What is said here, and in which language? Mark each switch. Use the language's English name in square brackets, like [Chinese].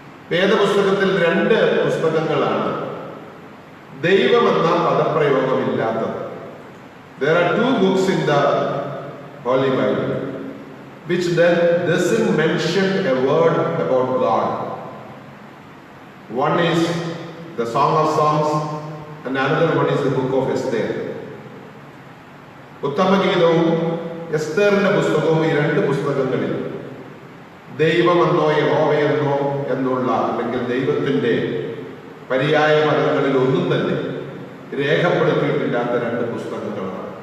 [Malayalam] വേദപുസ്തകത്തിൽ 2 പുസ്തകങ്ങളാണ് ദൈവമെന്ന പദപ്രയോഗമില്ലാത്തത്. [English] There are 2 books in the Holy Bible which then doesn't mention a word about God. One is the Song of Songs and another one is the book of Esther. [Malayalam] ഉത്തമഗീതവും എസ്തേറിന്റെ പുസ്തകവും, ഈ 2 പുസ്തകങ്ങളിൽ ദൈവമെന്നോ യഹോവയെന്നോ എന്നുള്ള അല്ലെങ്കിൽ ദൈവത്തിന്റെ പര്യായ പദങ്ങളിൽ ഒന്നും തന്നെ രേഖപ്പെടുത്തിയിട്ടില്ലാത്ത 2 പുസ്തകങ്ങളാണ്.